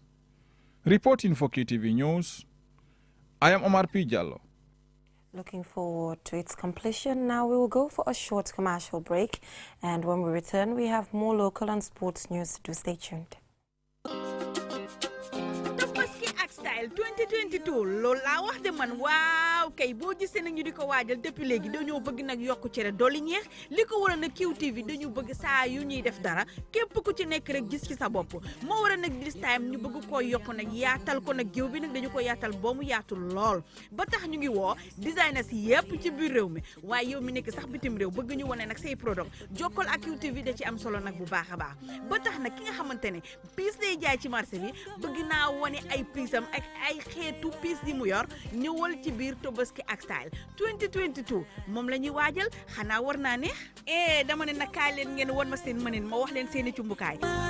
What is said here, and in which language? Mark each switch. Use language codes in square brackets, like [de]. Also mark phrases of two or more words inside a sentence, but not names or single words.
[en] Reporting for QTV News, I am Omar P. Jallo. Looking forward to its completion. Now we will go for a short commercial break, and when we return, we have more local and sports news to do. Stay tuned. [wo] 2022 loolu laa wax de man waaw kay boo gisee nag ñu di ko waajal depuis léegi dañoo bëgg nag yokku cere dolli ñeex li ko war a nag QTV dañu bëgg saa yu ñuy def dara képp ku ci nekk rek gis ci sa bopp moo war a nag [en] this time [wo] ñu bëgg koo yokku nag yaatal ko nag géew bi nag dañu ko yaatal ba mu yaatu lool ba tax ñu ngi woo designers yépp ci biir réew mi waaye yow mi nekk sax bitim réew bëgg ñu wane nag say product jokkal ak QTV da ci am solo nag bu baax a baax ba tax nag ki nga xamante ne piis lay jaay ci marché bi bëgg naa wane ay piisam ak ay xeetu piis di mu yor ñëwal ci biir Tobaski ak Style 2022 moom la ñuy waajal xanaa war naa neex dama ne nag kaay leen ngeen won ma seen mënin ma wax leen seeni cumbukaay